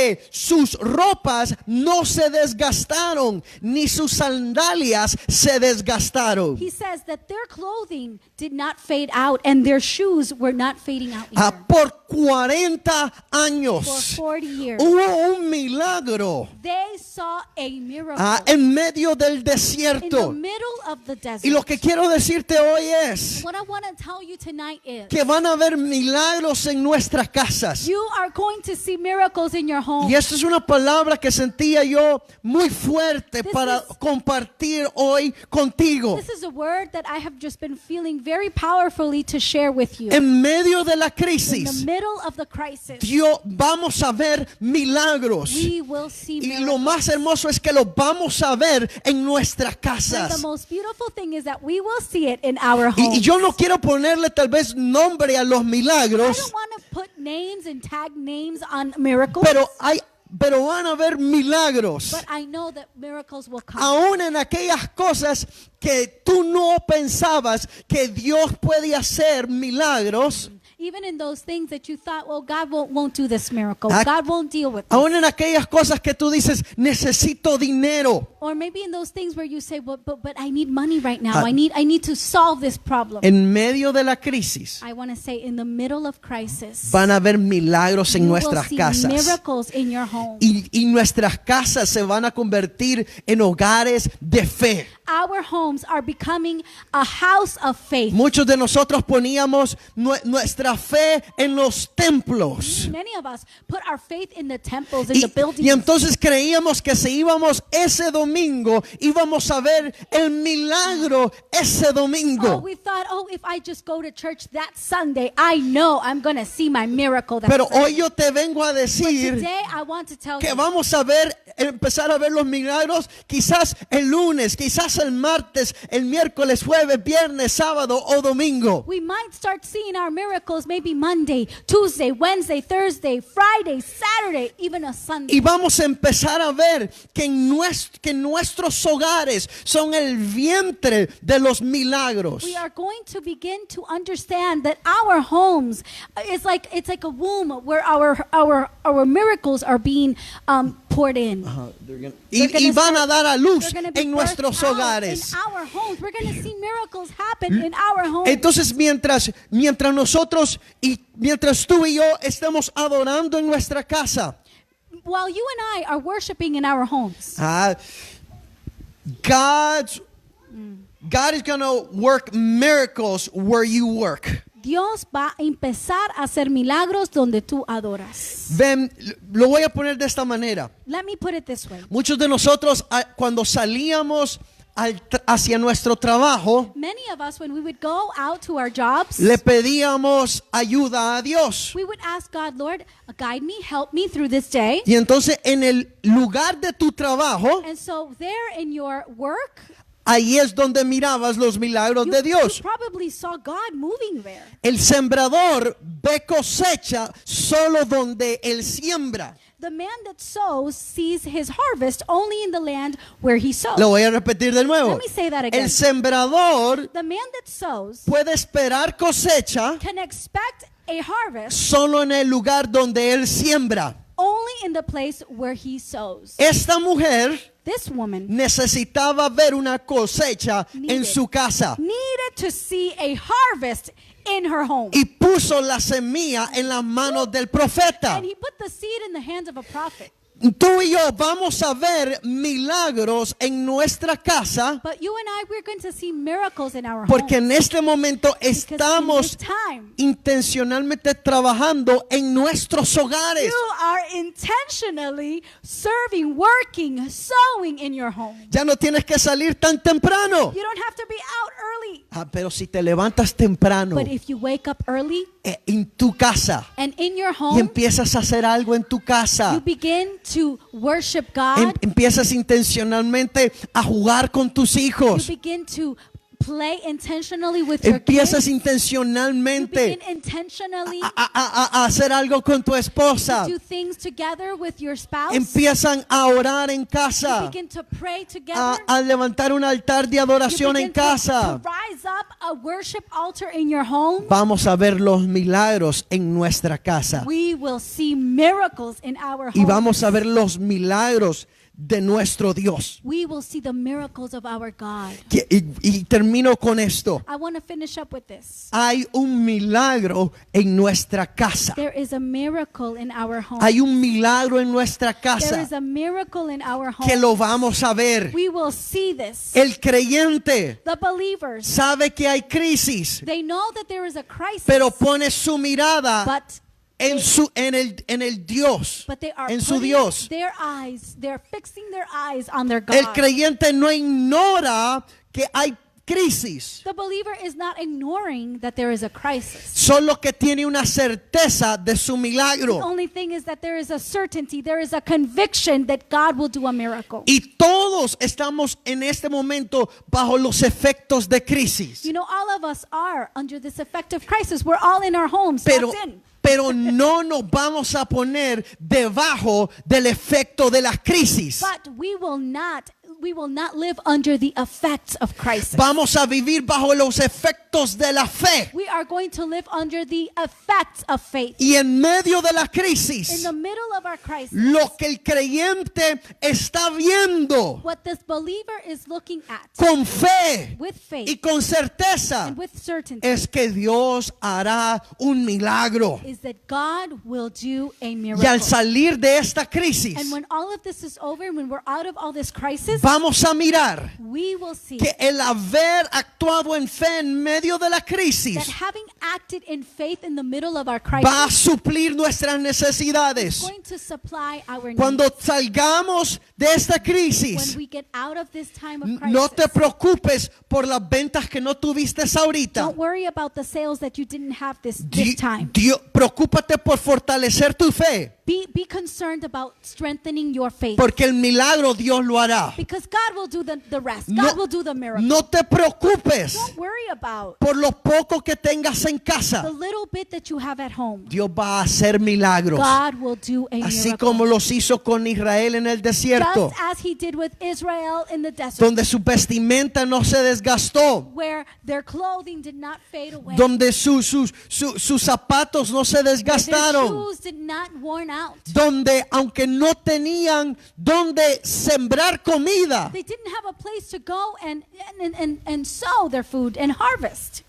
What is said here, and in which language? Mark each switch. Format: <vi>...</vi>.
<es>sus ropas no se desgastaron, ni sus sandalias se desgastaron.</es> <en>he says that their clothing did not fade out and their shoes were not fading out either.</en> <es>Por 40</es> <en>For</en> <es>años</es> <en>40 years,</en> <es>hubo un milagro</es> <en>they saw a miracle</en> <es>en medio del</es> <en>in the</en> <es>desierto.</es> <en>middle of the desert.</en> <es>Y lo que quiero decirte hoy es</es> <en>What I want to tell you tonight is</en> <es>que van a haber milagros en nuestras casas.</es> <en>you are going to see miracles in your home.</en> <es>Y esta es una palabra que sentía yo muy fuerte</es> <en>This</en> <es>para</es> <en>is-</en> <es>compartir hoy contigo.</es> <en>This is a word that I have just been feeling very powerfully to share with you.</en> <es>En medio de la</es> <en>In the</en> <es>crisis,</es> <en>middle of the crisis,</en> <es>vamos a ver milagros.</es> <en>we will see</en> <es>Y</es> <en>miracles.</en> <es>lo más hermoso es que los vamos a ver en nuestras</es> <en>And the</en> <es>casas.</es> <en>most beautiful thing is that we will see it in our</en> <es>Y</es> <en>homes.</en> <es>yo no quiero ponerle tal vez nombre a los</es> <en>I</en> <es>milagros,</es> <en>don't want to put names and tag names on miracles,</en> <es>pero van a haber milagros.</es> <en>but I know that miracles will come.</en> <es>Aún en aquellas cosas que tú no pensabas que Dios puede hacer milagros,</es> <en>Even in those things that you thought, well, God won't do this miracle. Ac- God won't deal with this.</en> <es>aún en aquellas cosas que tú dices, necesito dinero.</es> <en>Or maybe in those things where you say, but I need money right now. Ah. I need to solve this problem.</en> <es>En medio de la crisis,</es> <en>I want to say, in the middle of crisis,</en> <es>van a haber milagros en</es> <en>you will</en> <es>nuestras</es> <en>see</en> <es>casas.</es> <en>miracles in your home.</en> <es>Y nuestras casas se van a convertir en hogares de fe.</es> <en>Our homes are becoming a house of faith.</en> <es>Muchos de nosotros poníamos nuestra fe en los templos.</es> <en>Many of us put our faith in the temples, in the</en> <es>Y</es> <en>buildings.</en> <es>entonces creíamos que si íbamos ese domingo, íbamos a ver el milagro ese</es> <en>Oh,</en> <es>domingo.</es> <en>we thought, if I just go to church that Sunday, I know I'm going to see my miracle that</en> <es>Pero</es> <en>Sunday.</en> <es>hoy yo te vengo a</es> <en>But</en> <es>decir</es> <en>today I want to tell</en> <es>que</es> <en>you</en> <es>vamos a ver empezar a ver los milagros quizás el lunes, quizás el martes, el miércoles, jueves, viernes, sábado o domingo.</es> <en>We might start seeing our miracles maybe Monday, Tuesday, Wednesday, Thursday, Friday, Saturday, even a Sunday.</en> <es>Y vamos a empezar a ver que nuestros hogares son el vientre de los milagros.</es> <en>We are going to begin to understand that our homes it's like a womb where our miracles are being poured in.</en> <es>Y van a dar a luz</es> <en>They're gonna be</en> <es>en nuestros</es> <en>birthed out</en> <es>hogares.</es> <en>in our homes. We're going to see miracles happen in our homes.</en> <es>Entonces mientras nosotros y mientras tú y yo estemos adorando en nuestra casa,</es> <en>While you and I are worshiping in our homes, God is going to work miracles where you work.</en> <es>Dios va a empezar a hacer milagros donde tú adoras. Ven, lo voy a poner de esta manera.</es> <en>Let me put it this way.</en> <es>Muchos de nosotros cuando salíamos hacia nuestro trabajo,</es> <en>Many of us, when we would go out to our jobs,</en> <es>le pedíamos ayuda a Dios.</es> <en>we would ask God, Lord, guide me, help me through this day.</en> <es>Y entonces en el lugar de tu trabajo,</es> <en>And so there in your work,</en> <es>ahí es donde mirabas los milagros de</es> <en>you</en> <es>Dios.</es> <en>probably saw God moving there.</en> <es>El sembrador ve cosecha solo donde él siembra.</es> <en>The man that sows sees his harvest only in the land where he sows.</en> <es>Lo voy a repetir de nuevo.</es> <en>Let me say that again.</en> <es>El sembrador</es> <en>The man that sows</en> <es>puede esperar cosecha</es> <en>can expect a harvest</en> <es>solo en el lugar donde él siembra.</es> <en>only in the place where he sows.</en> <es>Esta mujer</es> <en>This woman</en> <es>necesitaba ver una cosecha en su casa</es> <en>needed to see a harvest in her home.</en> <es>y puso la semilla en las manos del profeta.</es> <en>And he put the seed in the hands of a prophet.</en> <es>Tú y yo vamos a ver milagros en nuestra casa</es> <en>But you and I, we're going to see miracles in our</en> <es>porque</es> <en>home.</en> <es>en este momento</es> <en>Because in</en> <es>estamos</es> <en>this time,</en> <es>intencionalmente trabajando en nuestros hogares.</es> <en>you are intentionally serving, working, sowing in your home.</en> <es>Ya no tienes que salir tan temprano.</es> <en>You don't have to be out early.</en> <es>Pero si te levantas temprano</es> <en>But if you wake up early</en> <es>en tu casa</es> <en>and in your</en> <es>y</es> <en>home,</en> <es>empiezas a hacer algo en tu</es> <en>you</en> <es>casa,</es> <en>begin to worship God.</en> <es>empiezas intencionalmente a jugar con tus</es> <en>You</en> <es>hijos,</es> <en>begin to play intentionally with your</en> <es>empiezas</es> <en>kids. You</en> <es>intencionalmente</es> <en>begin intentionally</en> <es>a hacer algo con tu esposa,</es> <en>to do things together with your spouse.</en> <es>empiezan a orar en</es> <en>You</en> <es>casa,</es> <en>begin to pray together.</en> <es>a levantar un altar de adoración</es> <en>You</en> <es>en casa.</es> <en>to rise up a worship altar in your home.</en> <es>Vamos a ver los milagros en nuestra casa</es> <en>We will see miracles in our</en> <es>y</es> <en>home.</en> <es>vamos a ver los milagros de nuestro Dios.</es> <en>We will see the miracles of our God.</en> <es>Y termino con esto.</es> <en>I want to finish up with this.</en> <es>Hay un milagro en nuestra casa.</es> <en>There is a miracle in our home.</en> <es>Hay un milagro en nuestra</es> <en>There</en> <es>casa</es> <en>is a miracle in our home.</en> <es>que lo vamos a ver.</es> <en>We will see this.</en> <es>El creyente</es> <en>The believers,</en> <es>sabe que hay crisis,</es> <en>they know that there is a crisis,</en> <es>pero pone su mirada</es> <en>but</en> <es>en el Dios,</es> <en>they are</en> <es>en su</es> <en>putting</en> <es>Dios.</es> <en>their eyes, they're fixing their eyes on their God.</en> <es>El creyente no ignora que hay crisis,</es> <en>The believer is not ignoring that there is a crisis.</en> <es>solo que tiene una certeza de su</es> <en>The</en> <es>milagro.</es> <en>only thing is that there is a certainty, there is a conviction that God will do a miracle.</en> <es>Y todos estamos en este momento bajo los efectos de crisis.</es> <en>You know, all of us are under this effective crisis. We're all in our homes,</en> <es>Pero,</es> <en>locked in.</en> <es>pero no nos vamos a poner debajo del efecto de la crisis.</es> <en>But we will not live under the effects of crisis.</en> <es>Vamos a vivir bajo los efectos de la fe.</es> <en>We are going to live under the effects of faith.</en> <es>Y en medio de la</es> <en>In</en> <es>crisis,</es> <en>the middle of our crisis,</en> <es>lo que el creyente está viendo</es> <en>what this believer is looking at</en> <es>con fe</es> <en>with</en> <es>y</es> <en>faith</en> <es>con certeza</es> <en>and with certainty</en> <es>es que Dios hará un milagro.</es> <en>is that God will do a</en> <es>Y al</es> <en>miracle.</en> <es>salir de esta crisis,</es> <en>And when all of this is over, and when we're out of all this crisis,</en> <es>vamos a mirar</es> <en>we will see</en> <es>que el haber actuado en fe en medio de la</es> <en>that</en> <es>crisis</es> <en>having acted in faith in the middle of our</en> <es>va a</es> <en>crisis</en> <es>suplir nuestras</es> <en>is</en> <es>necesidades.</es> <en>going to supply our needs.</en> <es>Cuando salgamos de esta</es> <en>When</en> <es>crisis,</es> <en>we get out of this time of</en> <es>no te</es> <en>crisis,</en> <es>preocupes por las ventas que no tuviste ahorita.</es> <en>don't worry about the sales that you didn't have this Di- time.</en> <es>Preocúpate por fortalecer tu fe.</es> <en>Be concerned about strengthening your faith.</en> <es>porque el milagro Dios lo hará.</es> <en>Because God will do the rest. God will do the miracle.</en> <es>No te preocupes</es> <en>Don't worry about</en> <es>por lo poco que tengas en</es> <en>the</en> <es>casa.</es> <en>little bit that you have at home.</en> <es>Dios va a hacer milagros,</es> <en>God will do a</en> <es>así</es> <en>miracle.</en> <es>como los hizo con Israel en el desierto,</es> <en>Just as he did with Israel in the desert,</en> <es>donde su vestimenta no se desgastó,</es> <en>where their clothing did not fade away,</en> <es>donde sus zapatos no se</es> <en>where their</en> <es>desgastaron,</es> <en>shoes did not worn out.</en> <es>donde aunque no tenían donde sembrar comida,</es> <en>They didn't have a place to go and sow their food and harvest.</en>